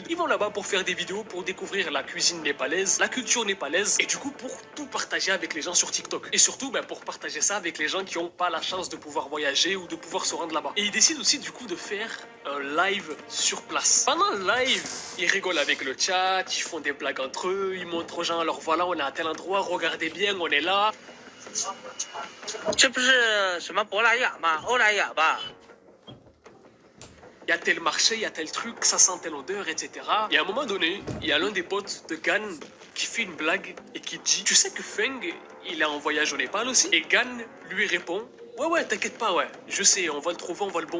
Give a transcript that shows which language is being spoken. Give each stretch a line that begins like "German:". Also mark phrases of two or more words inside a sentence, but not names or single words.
French: Ils vont là-bas pour faire des vidéos, pour découvrir la cuisine népalaise, la culture népalaise et du coup pour tout partager avec les gens sur TikTok. Et surtout pour partager ça avec les gens qui n'ont pas la chance de pouvoir voyager ou de pouvoir se rendre là-bas. Et il décide aussi du coup de faire un live sur place. Pendant le live, ils rigolent avec le chat, ils font des blagues entre eux, ils montrent aux gens alors voilà on est à tel endroit, regardez bien, on est là.
Chinese: 这不是什么博莱雅吗？欧莱雅吧。
French: Il y a tel marché, il y a tel truc, ça sent telle odeur, etc. Et à un moment donné, il y a l'un des potes de Gan qui fait une blague et qui dit « Tu sais que Feng, il est en voyage au Népal aussi ?» Et Gan lui répond « Ouais, t'inquiète pas, ouais, je sais, on va le trouver, on va le bomber.